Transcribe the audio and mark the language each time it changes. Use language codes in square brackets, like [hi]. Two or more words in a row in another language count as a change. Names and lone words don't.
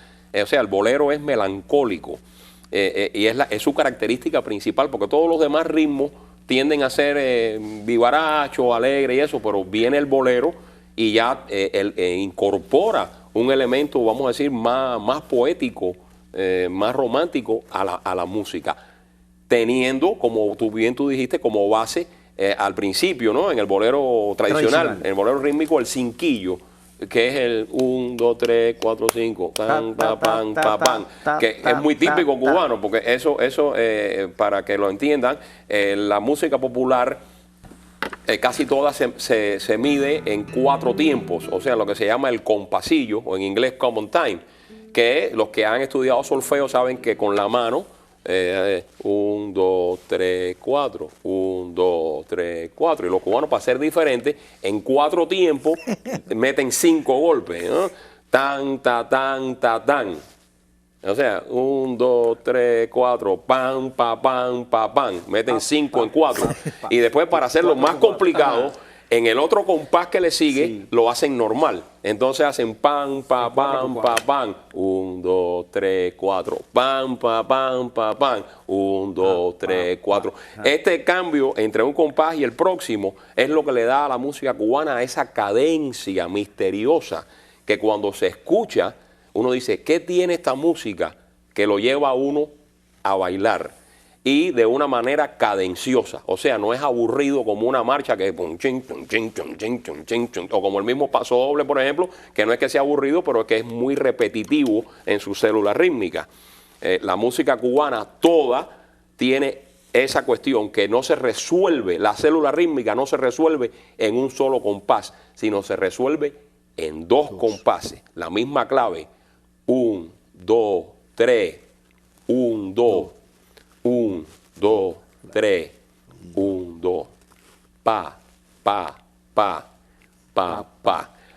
[es] O sea, el bolero es melancólico y es su característica principal, porque todos los demás ritmos tienden a ser vivaracho, alegre y eso, pero viene el bolero y ya incorpora un elemento, vamos a decir, más poético, más romántico a la música, teniendo, como tú dijiste, como base al principio, ¿no? En el bolero tradicional, en el bolero rítmico, el cinquillo, que es el 1, 2, 3, 4, 5, pan, pa, pan, pa, pan, que es muy típico cubano, porque eso para que lo entiendan, la música popular casi toda se mide en 4 tiempos, o sea, lo que se llama el compasillo, o en inglés [en] common time, [es] que los que han estudiado solfeo saben que con la mano, 1, 2, 3, 4, 1, 2, 3, 4. Y los cubanos, para ser diferentes, en 4 tiempos meten 5 golpes, ¿no? Tan, ta, tan, ta, tan. O sea, 1, 2, 3, 4, pan, pa, pan, pa, pan. Meten 5 en 4. Y después, para hacerlo más complicado, en el otro compás que le sigue, lo hacen normal. Entonces hacen pan, pa, pan, pa, pan. 1, 2, 3, 4. Pan, pa, pan, pa, pan. 1, 2, 3, 4. Este cambio entre un compás y el próximo es lo que le da a la música cubana esa cadencia misteriosa que cuando se escucha, uno dice, ¿qué tiene esta música que lo lleva a uno a bailar? Y de una manera cadenciosa, o sea, no es aburrido como una marcha que pum, chin, pum, chin, chum, chin, chum, chin, chum, o como el mismo paso doble, por ejemplo, que no es que sea aburrido, pero es que es muy repetitivo en su célula rítmica. La música cubana toda tiene esa cuestión que no se resuelve, la célula rítmica no se resuelve en un solo compás, sino se resuelve en 2 compases, la misma clave, 1, 2, 3, 1, 2, 1, 2, 3, 1, 2, pa, pa, pa, pa, pa.